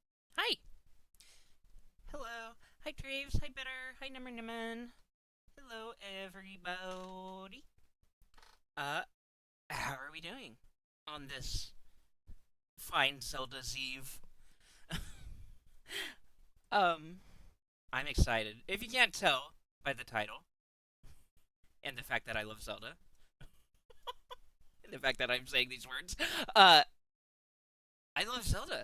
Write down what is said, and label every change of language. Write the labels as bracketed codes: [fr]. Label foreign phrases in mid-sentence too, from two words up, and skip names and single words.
[en] Hi. Hello. Hi, Traves. Hi, Bitter. Hi, Number Nimmin. Hello, everybody. Uh, how are we doing on this fine Zelda's Eve? um, I'm excited. If you can't tell by the title and the fact that I love Zelda, and the fact that I'm saying these words, uh, I love Zelda.